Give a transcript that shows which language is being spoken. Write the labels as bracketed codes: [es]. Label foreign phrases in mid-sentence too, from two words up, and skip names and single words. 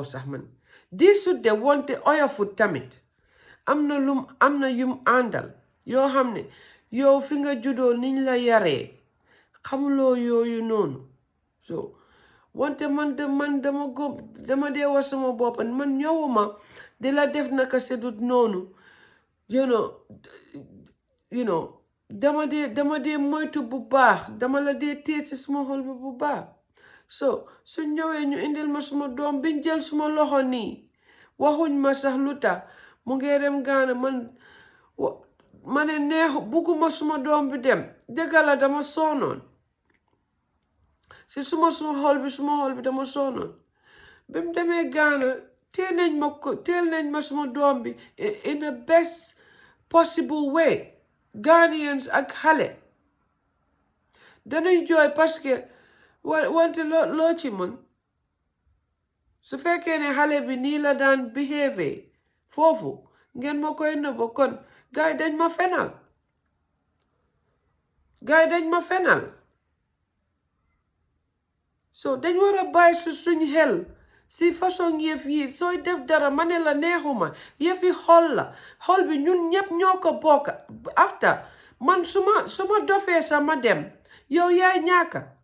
[wo] sax man diisut de wante oyofut tamit am na yum àndal yoo xam ne yow fi nga juddoo niñ la yaree xamuloo yooyu noonu so wante man dama dee wax sama bopp man ñëwuma di la def naka sedut noonu you know dama dee moytu bu baax dama la dee téye ci suma xol bi bu baax so su ñëwee ñu indil ma suma doom biñ jël suma loxo nii waxuñ ma sax lu tax mu ngi dem Gaana ma ne neexu bugguma suma doom bi dem dëgg la dama soonoon si suma xol bi dama soonoon bi mu demee Gaana teel nañ ma suma doom bi [en] in the best possible way [wo] Ghanaians ak xale dañuy jooy parce que wante loo ci mën su fekkee ne xale bi nii la daan behave foofu ngeen ma koy nëbba kon gars yi dañ ma fenal so dañ war a bàyyi suñ xel si façon yëf yi sooy def dara ma ne la neexuma yëf yi xol bi ñun ñëpp ñoo ko bokk after man su ma dofee sama dem yow yaay ñaaka